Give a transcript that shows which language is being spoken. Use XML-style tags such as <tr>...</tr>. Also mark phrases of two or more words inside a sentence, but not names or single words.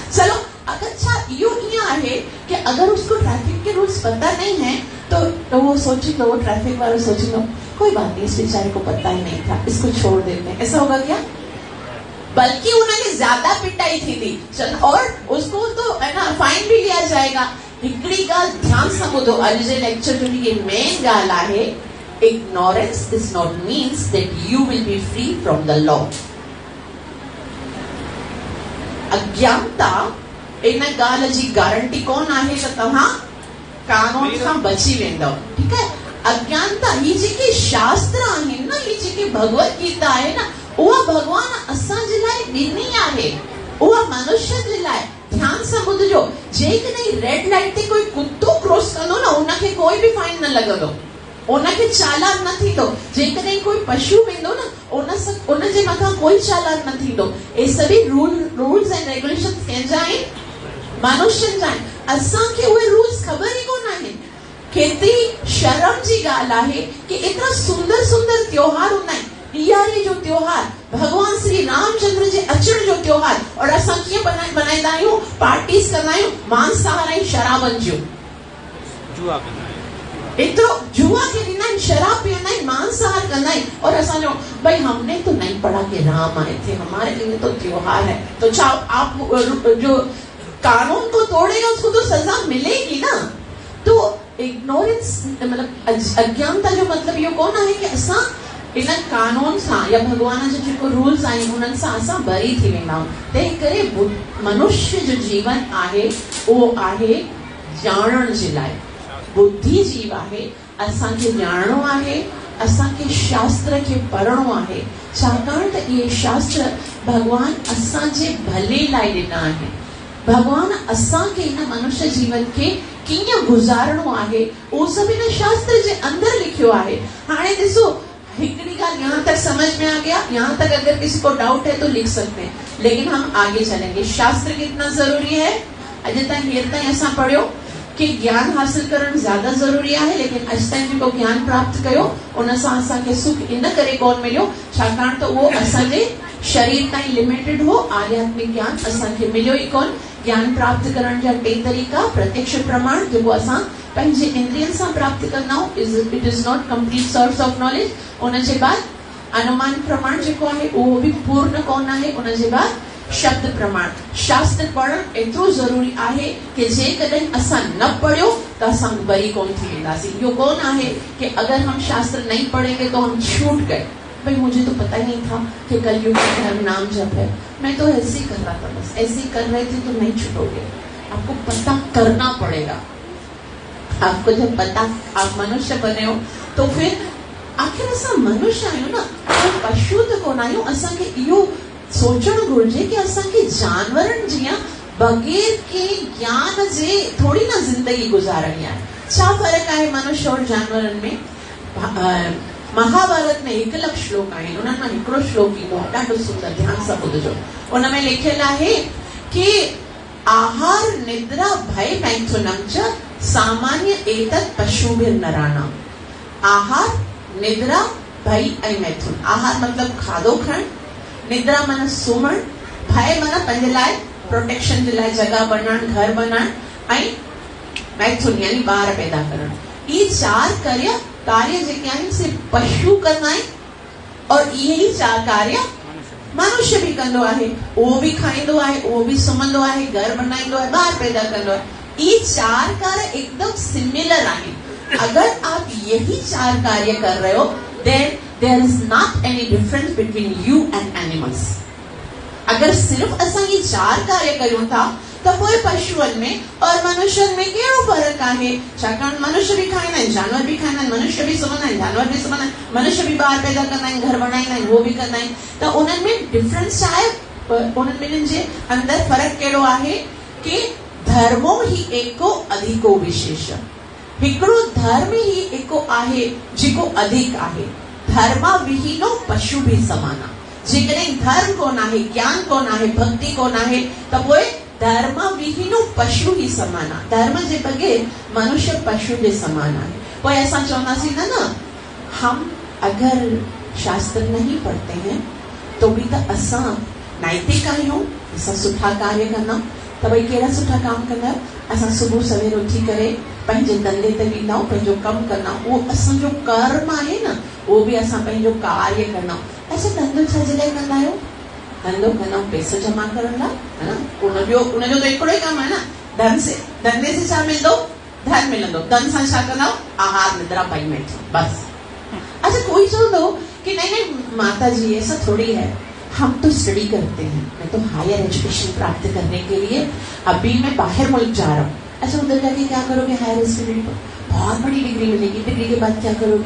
<hi>चलो अगर ये है कि अगर उसको ट्रैफिक के रूल्स पता नहीं है तो वो सोचेगा, वो ट्रैफिक वाला सोचेगा कोई बात नहीं, इस बेचारे को पता ही नहीं था, इसको छोड़ देते हैं। ऐसा होगा क्या? बल्कि उन्हें ज्यादा पिटाई थी और उसको तो है ना फाइन भी लिया जाएगा।</hi> <sd>हिकड़ी ॻाल्हि ध्यान सां ॿुधो, अॼु जे लेक्चर जो ये मेन ॻाल्हि आहे,</sd> <en>ignorance does not means that you will be free from the law.</en> <sd>अज्ञानता इन ॻाल्हि जी गारंटी कोन आहे त तव्हां कानून खां बची वेंदव, ठीकु आहे। अज्ञानता ही जेके शास्त्र आहिनि न, ही जेके भगवत गीता आहे न, उहा भगवान असां जे लाइ ॾिनी आहे, उहा मनुष्य जे लाइ। ध्यान सां ॿुधजो, जेकॾहिं रेड लाइट ते कोई कुत्तो क्रॉस कंदो न, उनखे कोई बि फाइन न लॻंदो, उनखे चालान न थींदो। जेकॾहिं कोई पशु वेंदो न, उनजे मथां कोई चालान न थींदो। ये सभी</sd> <en>rules and regulation</en> <sd>कंहिंजा आहिनि? मनुष्यनि जा आहिनि। असांखे उहे रूल्स ख़बर ई कोन आहिनि। केतिरी शर्म जी ॻाल्हि आहे कि एतिरा सुंदर सुंदर त्योहार हूंदा आहिनि। ॾियारी जो त्योहार, भगवान श्री रामचंद्र जे अचण जो त्योहार, और असां कीअं मनाईंदा आहियूं? पार्टीज कंदा आहियूं मांसाहार ऐं शराबनि जूं। एतिरो जुआ खेॾींदा आहिनि, शराब पीअंदा आहिनि, मांसाहार कंदा आहिनि,</sd> <hi>और</hi> <sd>असांजो भाई</sd> <hi>हमने तो नहीं पढ़ा कि राम आए थे, हमारे लिए तो त्योहार है। तो क्या आप जो कानून को तोड़ेगा उसको तो सजा मिलेगी ना।</hi> <sd>तो इग्नोरेंस मतलब अज्ञानता जो मतलब इहो कोन आहे कि असां इन कानून सां या भगवान जो जेको रूल्स आहिनि उन्हनि सां असां बरी थी वेंदा आहियूं। तंहिं करे मनुष्य जो जीवन आहे उहो आहे ॼाणण जे लाइ। बुद्धि जीव आहे, असांखे ॼाणणो आहे, असांखे शास्त्र खे पढ़णो आहे, छाकाणि त इहे शास्त्र भगवान असांजे भले लाइ ॾिना आहिनि। भगवान असांखे हिन मनुष्य जीवन खे कीअं गुज़ारणो आहे उहो सभु हिन शास्त्र जे अंदर लिखियो आहे। हाणे ॾिसो, हिकड़ी ॻाल्हि</sd> <hi>यहाँ तक समझ में आ गया, यहाँ तक अगर किसी को डाउट है तो लिख सकते हैं, लेकिन हम आगे चलेंगे। शास्त्र कितना जरूरी है?</hi> <sd>अॼु ताईं हेर ताईं असां पढ़ियो कि ज्ञान हासिल करण</sd> <hi>ज्यादा जरूरी है, लेकिन</hi> <sd>अॼु ताईं जेको ज्ञान प्राप्त कयो उन सां असांखे सुख इन करे कोन मिलियो छाकाणि त उहो असांजे शरीर ताईं लिमिटेड हो। आध्यात्मिक ज्ञान असांखे मिलियो ई कोन। ज्ञान प्राप्त करण जा टे तरीक़ा: प्रत्यक्ष प्रमाण जेको असां पंहिंजे इंद्रियनि सां प्राप्त कंदा आहियूं,</sd> <en>It is not complete source of knowledge.</en> <sd>उनजे बाद अनुमान प्रमाण जेको आहे उहो बि पूर्ण कोन आहे। उनजे बाद शब्द प्रमाण। शास्त्र पढ़ण एतिरो ज़रूरी आहे कि जेकॾहिं असां न पढ़ियो त असां बरी कोन थी वेंदासीं। इहो कोन आहे कि</sd> <hi>अगर हम शास्त्र नहीं पढ़ेंगे तो हम छूट गए। भाई मुझे तो पता ही नहीं था कि कलयुग में धर्म नाम जप है, मैं तो ऐसे ही कर रहा था, बस ऐसे ही कर रहे थे, तो नहीं छूटोगे। आपको पता करना पड़ेगा। आपको जब पता, आप मनुष्य बने हो तो फिर आखिर</hi> <sd>असां मनुष्य आहियूं न, पशु त कोन आहियूं। असांखे इहो सोचणु घुरिजे कि असांखे जानवरनि जीअं बग़ैर के ज्ञान जे थोड़ी न ज़िंदगी गुज़ारणी आहे। छा फ़र्क़ु आहे मनुष्य और जानवरनि में? महाभारत में 1 लख श्लोक आहिनि, उन्हनि मां हिकिड़ो श्लोक ईंदो आहे, ॾाढो सुंदर, ध्यान सां ॿुधजो। उन में लिखियलु आहे कि</sd> <sa>आहार निद्रा भय मैथुनम च सामान्य एतत् पशुभिर्नराणाम्।</sa> <sd>आहार, निद्रा, भय ऐं मैथुन। आहार मतलब खाधो खाइण, निद्रा मन सुम्हण, भय मन पंहिंजे लाइ प्रोटेक्शन जे लाइ जगह बनाइण, घर बनाइण, ऐं मैथुन यानी ॿार पैदा करण। ये 4 कार्य जेके आहिनि से पशु कंदा आहिनि, और इहे ई 4 कार्य मनुष्य भी कंदो आहे। उहो भी खाईंदो आहे, उहो भी सुम्हंदो आहे, घर बनाईंदो आहे, ॿार पैदा कंदो आहे। ये 4 कार्य एकदम सिमिलर आहिनि।</sd> <hi>अगर आप यही 4 कार्य कर रहे हो,</hi> <en>then there is not any difference between you and animals.</en> <sd>अगर सिर्फ असां ये 4 कार्य करूं था तो पोइ पशुअनि में और मनुष्यनि में कहिड़ो फ़र्क़ु आहे? छाकाणि मनुष्य भी खाईंदा आहिनि, जानवर भी खाईंदा आहिनि, मनुष्य भी सुम्हंदा आहिनि, जानवर भी सुम्हंदा आहिनि, मनुष्य भी ॿार पैदा कंदा आहिनि, घर बनाईंदा आहिनि, उहो भी कंदा आहिनि। त उन्हनि में डिफरेंस छा आहे? उन्हनि ॿिन्हिनि जे अंदर फ़र्क़ु कहिड़ो आहे कि</sd> <sa>धर्मो ही एको अधिको विशेष।</sa> <sd>हिकिड़ो धर्म ही एको आहे जेको अधिक आहे।</sd> <sa>धर्म विहीनो पशु भी समाना।</sa> <sd>जेकॾहिं धर्म कोन आहे, ज्ञान कोन आहे, भक्ति कोन आहे, त पोइ धर्म विहीनो पशु ही समान आहे। धर्म जे बगैर मनुष्य पशु जे समान आहे। पोइ असां चवंदासीं न न,</sd> <hi>हम अगर शास्त्र नहीं पढ़ते हैं तो भी</hi> <sd>त असां नैतिक आहियूं, असां सुठा कार्य कंदा। त भई कहिड़ा सुठा काम कंदा? असां सुबुह सवेर उथी करे पंहिंजे धंधे ते वेंदा आहियूं, पंहिंजो कमु कंदा आहियूं, उहो असांजो कर्म आहे न, उहो बि असां पंहिंजो कार्य कंदा आहियूं। अच्छा, धंधो छा जे लाइ कंदा आहियो? धंधो कंदा पैसा जमा करण लाइ, है न? उनजो त हिकिड़ो ई कमु आहे न, धंधे से छा मिलंदो? धन मिलंदो। धन सां छा कंदा? आहार निद्रा पाइमेंट, बस।</sd> <hi>अच्छा, कोई चवंदो कि नहीं माता जी ऐसा थोड़ी है, हम तो स्टडी करते हैं, मैं तो</hi> <en>higher education</en> <hi>प्राप्त करने के लिए अभी मैं बाहर मुल्क जा रहा हूँ। अच्छा, उधर जाके क्या करोगे?</hi> <en>higher study</en> <hi>पर बहुत बड़ी डिग्री मिलेगी, डिग्री के बाद क्या करोगे?</hi>